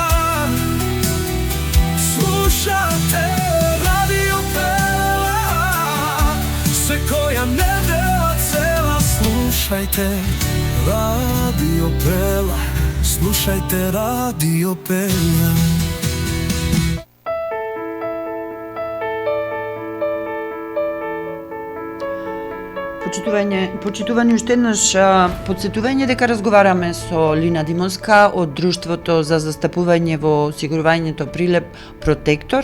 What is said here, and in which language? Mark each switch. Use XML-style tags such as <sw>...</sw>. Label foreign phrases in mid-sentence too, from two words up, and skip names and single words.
<sr>Slušate, radio peva, sve koja nedela cela. Slušajte, radio peva, slušajte, radio peva.</sr> <mk>Почитувани уште еднаш подсетување дека разговараме со Лина Димовска од Друштвото за застапување во осигурувањето Прилеп Протектор.</mk>